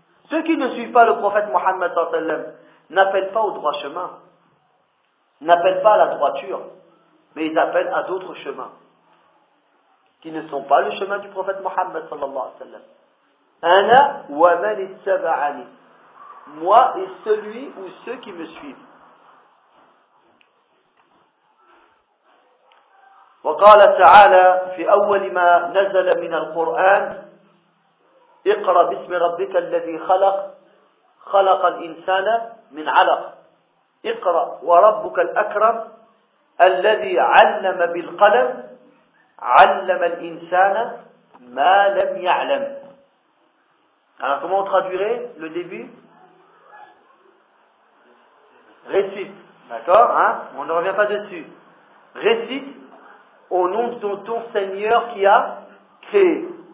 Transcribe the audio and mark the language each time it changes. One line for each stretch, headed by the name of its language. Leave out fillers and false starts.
French: Ceux qui ne suivent pas le prophète Mohammed
Arabic: sallallahu alayhi wa sallam
French: n'appellent pas au droit chemin, n'appellent pas à la droiture, mais ils appellent à d'autres chemins qui ne sont pas le chemin du prophète Mohammed sallallahu alayhi wa sallam.
Arabic: Ana wa man ittaba'ani.
French: Moi et celui ou ceux qui me suivent.
Arabic: وقال تعالى في أول ما نزل من القرآن اقرأ باسم ربك الذي خلق خلق الإنسان من علق اقرأ وربك الأكرم الذي علم بالقلم علم الإنسان ما لم يعلم.
French: Alors comment on traduirait le début? Récite. D'accord, hein? On ne revient pas dessus. Récite au nom de ton Seigneur qui a créé.